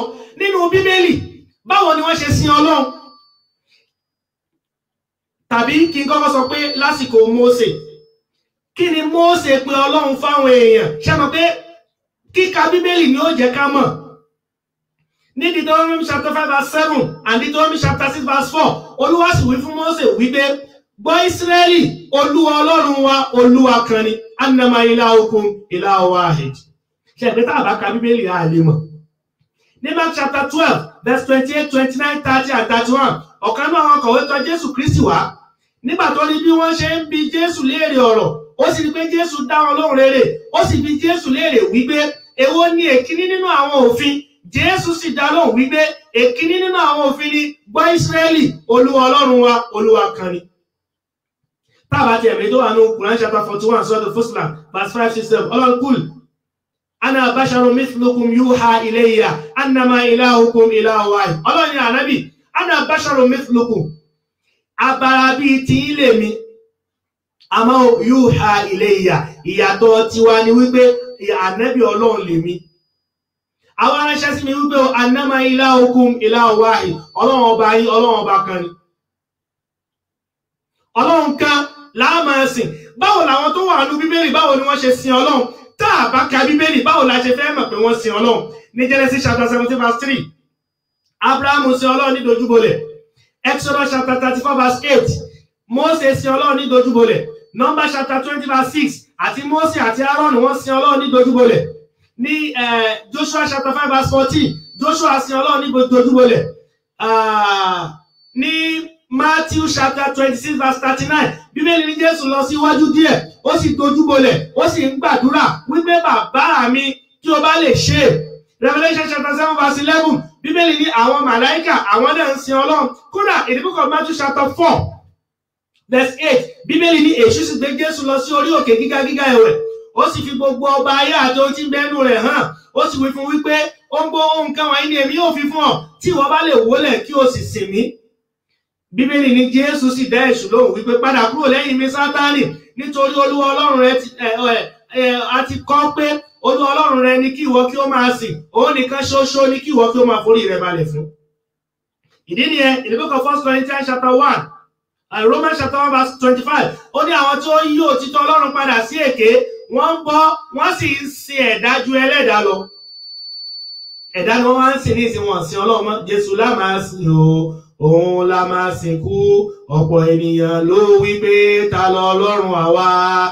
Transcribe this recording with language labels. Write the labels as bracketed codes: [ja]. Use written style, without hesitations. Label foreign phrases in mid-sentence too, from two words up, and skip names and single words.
[yo] Nínú Bíbélì báwo ni wọ́n ṣe sin Ọlọ́run? Tàbí kí n kọ́kọ́ sọ pé lásìkò Mósè, kí ni Mósè pè Ọlọ́run fáwọn èèyàn? Ṣé mọ̀ pé kíka Bíbélì ni ó jẹ́ ká mọ̀. [en] Ní Deuteronomy chapter 5 verse 7 and Deuteronomy chapter 6 verse 4, [yo] Olúwa sì wí fún Mósè wípé, gbọ́ Ísírẹ́lì, Olúwa Ọlọ́run wa, Olúwa kan ni, [ar] أنما إلهكم إله واحد. [yo] Ṣé pé tá a bá ka Bíbélì a lè mọ̀. [en] Ní Mark chapter 12 verse 28, 29, 30 and 31, [yo] ọ̀kan náà àwọn kọ̀wé tọ̀ Jésù Kristi wá. Nígbà tó rí bí wọ́n ṣe ń bi Jésù léèrè ọ̀rọ̀, ó sì rí pé Jésù dá wọn lóhùn rere, ó sì bi Jésù léèrè wípé èwo ni èkíní nínú àwọn òfin? Jésù sì dá lóhùn wípé èkíní nínú àwọn òfin ni, gbọ́ Ísírẹ́lì, Olúwa Ọlọ́run wa, Olúwa kan ni. Tábà tí ẹ̀mí tó wà ní Quran chapter 41 sọ́dọ̀ Fuslan [en] verse 5 to 7, [yo] Ọlọ́run [ar] قل أنا بشر مثلكم يوحى إلي أنما إلهكم إله واحد. [yo] Ọlọ́run ní ànábì, [ar] أنا بشر مثلكم, [yo] abara bíi ti ilé mi, àmọ́ [ar] يوحى إلي, [yo] ìyàtọ̀ tiwa ni wípé ànábì Ọlọ́run lèmi. Àwọn aránṣẹ́ sí mi wípé [ar] أنما إلهكم إله واحد, [yo] Ọlọ́run ọba yín, Ọlọ́run ọba kan ni. Ọlọ́run kan la máa sìn. Báwo làwọn tó wà ní Bíbélì, báwo ni wọ́n ṣe sin Ọlọ́run? Tá a bá ka Bíbélì, báwo la ṣe fẹ́ mọ̀ pé wọ́n sin Ọlọ́run? Ní Genesis [en] chapter 17 verse 3, [yo] Abraham sin Ọlọ́run ní dojúbolẹ̀. Exodus [en] chapter 34 verse 8, [yo] Mose sin Ọlọ́run ní dojúbolẹ̀. [en] Numbers chapter 20 verse 6, [yo] àti Mose àti Aaron wọ́n sin Ọlọ́run ní dojúbolẹ̀. Ní Joshua [en] chapter 5 verse 14, [yo] Joshua sin Ọlọ́run ní dojúbolẹ̀. Ní Matthew [en] chapter 26 verse 39, [yo] Bíbélì ní Jésù lọ síwájú díẹ̀, ó sì dojúbolẹ̀, ó sì ń gbàdúrà wípé bàbá mi tí o bá lè ṣe. [en] Revelation chapter 7 verse 11, [yo] Bíbélì ní àwọn màláíkà àwọn náà ń sin Ọlọ́run. [en] Kódà in the book of Matthew chapter 4 verse 8, [yo] Bíbélì ní èṣù sì gbé Jésù lọ sí orí òkè gíga gíga ẹ̀wẹ̀, ó sì fi gbogbo ọba ayé àti ohun tí ń bẹ́nu rẹ̀ hàn, ó sì wí fún wípé ohun nǹkan wọ̀nyí ni èmi yóò fi fún ọ tí ìwọ bá lè wólẹ̀ kí o sì sìn mí. Bíbélì ní Jésù sì dá èṣù lóhùn wípé padà kúrò lẹ́yìn mi Sátánì, nítorí Olúwa Ọlọ́run rẹ àti kọ pé Olúwa Ọlọ́run rẹ ni kí ìwọ kí ó máa sìn, òun nìkan ṣoṣo ni kí ìwọ kí ó máa forí rẹ balẹ̀ fún. Ìdí nìyẹn [en] in the book of 1 Corinthians chapter 1 and Romans chapter 1 verse 25, [yo] ó ní àwọn tí ó yí òtítọ́ Ọlọ́run padà sí èké, wọ́n ń bọ wọ́n sì ń sin ẹ̀dá ju ẹlẹ́dàá lọ. Ẹ̀dá ni wọ́n wá ń sìn ní ìsìn wọn sin Ọlọ́run mọ́. Jésù la máa sìn o, òun la máa sìnkú. Ọ̀pọ̀ ènìyàn ló wí pé ta lọ Ọlọ́run àwa?